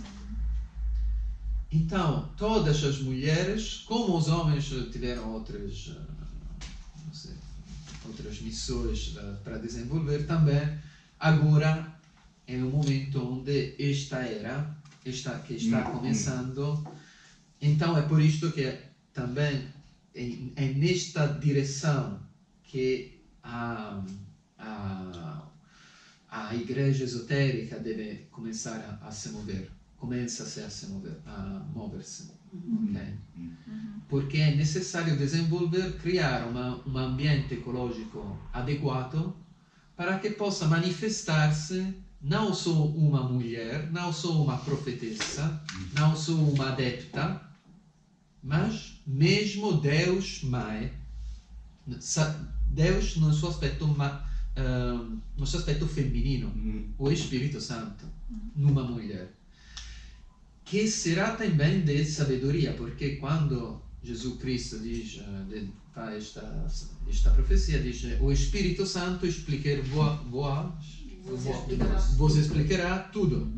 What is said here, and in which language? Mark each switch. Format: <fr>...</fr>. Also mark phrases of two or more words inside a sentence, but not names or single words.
<pt>Então, todas as mulheres, como os homens tiveram outras missões para desenvolver também, agora é o momento onde esta era que está começando. Então é por isto que também é nesta direção que a igreja esotérica deve começar a se mover,</pt> <es>comienza-se a moverse.</es> <pt>Okay?</pt> <it>Perché è necessario creare un ambiente ecologico adeguato</it> <pt>para que possa manifestar-se não só uma mulher, não só uma profetessa, não só uma adepta, mas mesmo Deus Mãe, Deus no seu</pt> <it>aspetto femminino,</it> <pt>o Espírito Santo, numa mulher. Que será também de sabedoria, porque quando Jesus Cristo diz, faz esta profecia, diz: o Espírito Santo vos explicará tudo.</pt>